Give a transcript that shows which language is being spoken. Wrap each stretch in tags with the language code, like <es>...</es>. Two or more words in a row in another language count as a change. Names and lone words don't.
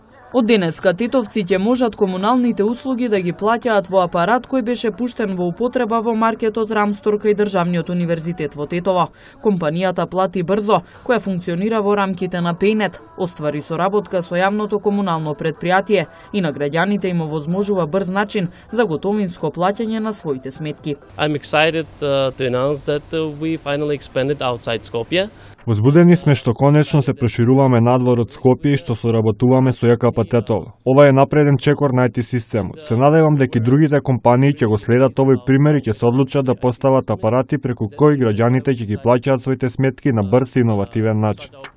<mk>Од денеска тетовци ќе можат комуналните услуги да ги плаќаат во апарат кој беше пуштен во употреба во маркетот Рамсторка и Државниот универзитет во Тетово. Компанијата Плати брзо, која функционира во рамките на Пейнет, оствари соработка со јавното комунално предпријатие и на граѓаните им овозможува брз начин за готовинско плаќање на своите сметки.</mk> <en>I'm excited to announce that we finally expanded outside Skopje.</en> <mk>Возбудени сме што конечно се прошируваме надвор од Скопје и што соработуваме со ЈКП Тетово. Ова е напреден чекор на IT системот. Се надевам дека и другите компании ќе го следат овој пример и ќе се одлучат да постават апарати преку кои граѓаните ќе ги плаќаат своите сметки на брз и иновативен начин.</mk>